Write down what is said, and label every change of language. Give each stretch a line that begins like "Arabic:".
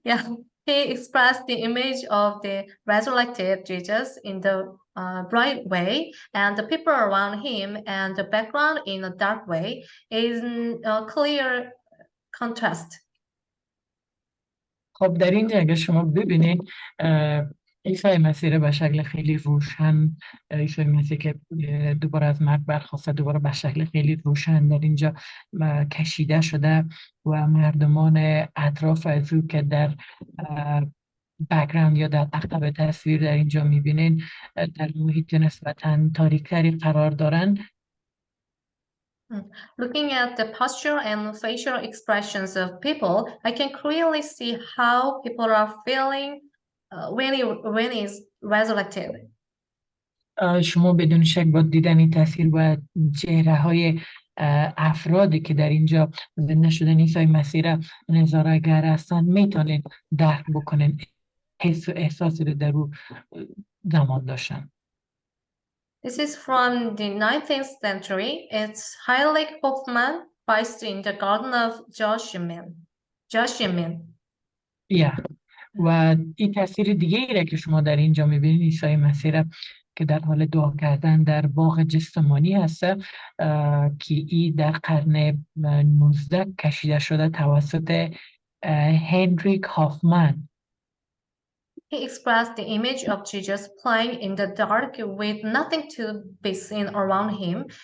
English: Yeah, he expressed the image of the resurrected Jesus in the bright way, and the people around him and the background in a dark way is a clear contrast.
Persian: خب در اینجا اگر شما ببینید عیسی مسیح را به شکل خیلی روشن، عیسی مسیح که دوباره از مرگ برخاسته دوباره به شکل خیلی روشن در اینجا کشیده شده و مردمان اطراف از او که در بک‌گراند یا در عقب تصویر در اینجا میبینین در محیط نسبتاً تاریک‌تری قرار دارند.
English: Looking at the posture and facial expressions of people, I can clearly see how people are feeling when he's resurrected.
Persian: شما بدون شک با دیدن این تصویر و چهره های افرادی که در اینجا زنده شدن عیسی مسیح را نظاره‌گر هستند میتونید درک بکنین حس و احساسی رو در او زمان داشتن.
English: This is from the 19th century. It's Heinrich Hoffmann placed in the garden of Joachim.
Persian: و این تصویر دیگه ای را که شما در اینجا میبینید عیسی مسیح را که در حال دعا کردن در باغ جستمانی هست که این در قرن 19 کشیده شده توسط هنریک هافمن.
English: He expressed the image of Jesus playing in the dark with nothing to be seen around him.